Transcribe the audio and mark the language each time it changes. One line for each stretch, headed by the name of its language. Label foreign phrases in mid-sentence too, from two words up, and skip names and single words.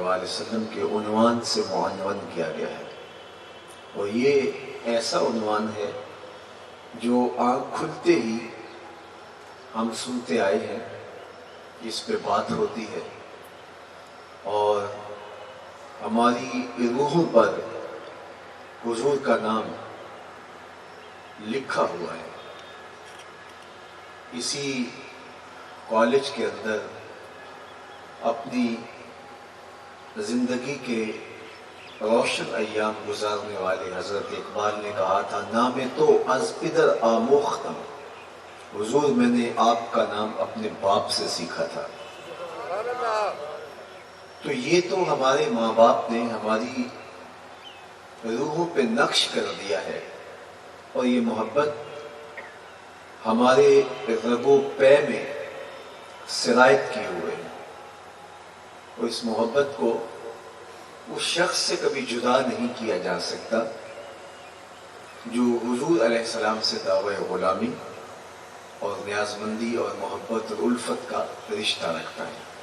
Urdu: وآلہ وسلم کے عنوان سے معنون کیا گیا ہے، اور یہ ایسا عنوان ہے جو آنکھ کھلتے ہی ہم سنتے آئے ہیں، اس پہ بات ہوتی ہے اور ہماری روحوں پر حضور کا نام لکھا ہوا ہے۔ اسی کالج کے اندر اپنی زندگی کے روشن ایام گزارنے والے حضرت اقبال نے کہا تھا،
Persian: نام تو از پدر آموختم،
Urdu: حضور میں نے آپ کا نام اپنے باپ سے سیکھا تھا۔ تو یہ تو ہمارے ماں باپ نے ہماری روحوں پہ نقش کر دیا ہے، اور یہ محبت ہمارے رگ و پے میں سرایت کیے ہوئے ہے، اور اس محبت کو اس شخص سے کبھی جدا نہیں کیا جا سکتا جو حضور علیہ السلام سے دعوی غلامی اور نیازمندی اور محبت اور الفت کا رشتہ رکھتا ہے۔